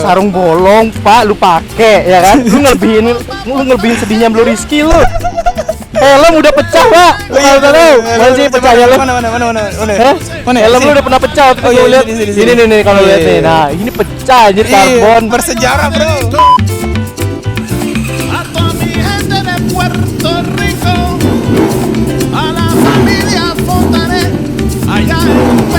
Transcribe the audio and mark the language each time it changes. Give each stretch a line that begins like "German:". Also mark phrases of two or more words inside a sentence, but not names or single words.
Indonesian: Sarung bolong, Pak, lu pakai, ya kan? Lu ngelebihin sedihnya Blue Rizky lu. Helm udah pecah, Pak. Lu tahu? Mana sih pecahnya lu? Mana? Hah? Mana? Helm lu Sini. udah pernah pecah waktu Oh, itu iya, lihat. sini. Ini nih kalau Iya, lihat nih. iya. Nah, ini pecah anjir Ih, karbon. bersejarah, bro.
Spanish: A toda mi gente de Puerto Rico, a la familia Fontanet, allá en